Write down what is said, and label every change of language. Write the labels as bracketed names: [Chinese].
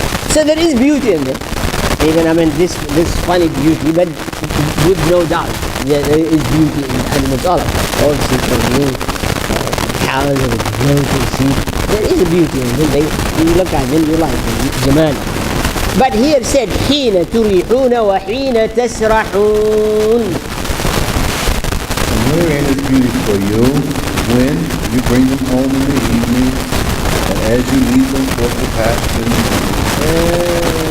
[English] So there is beauty in them. Even this funny beauty, but with no doubt there is beauty in the animals all of them. Also from cows and goats and sheep. There is a beauty in them. You look at them, you like them. [Arabic] Jamal. [English] But here said, [Arabic] حين تريحون وحين تسرحون. [English] And wherein is beauty for you when you bring them home in the evening, and as you lead them forth to pasture.